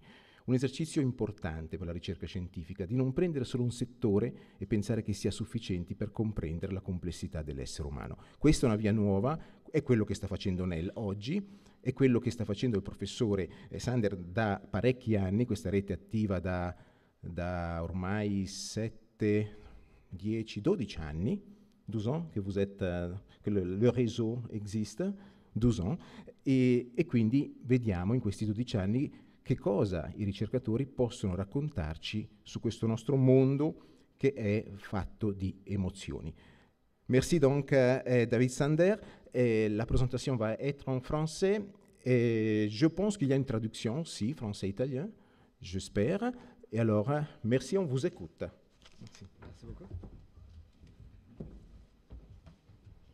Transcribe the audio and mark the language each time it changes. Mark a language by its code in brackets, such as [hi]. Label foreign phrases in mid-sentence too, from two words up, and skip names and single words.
[it] Un esercizio importante per la ricerca scientifica, di non prendere solo un settore e pensare che sia sufficiente per comprendere la complessità dell'essere umano. Questa è una via nuova, è quello che sta facendo Nell oggi, è quello che sta facendo il professore Sander da parecchi anni, questa rete attiva da ormai 7, 10, 12 anni, [fr] 12 ans que, vous êtes, que le réseau existe, 12 ans, [it] e quindi vediamo in questi 12 anni che cosa i ricercatori possono raccontarci su questo nostro mondo che è fatto di emozioni. [fr] Merci donc David Sander. La présentation va être en français. Je pense qu'il y a une traduction, si, français-italien, j'espère. Et alors, merci, on vous écoute. Merci. Merci beaucoup.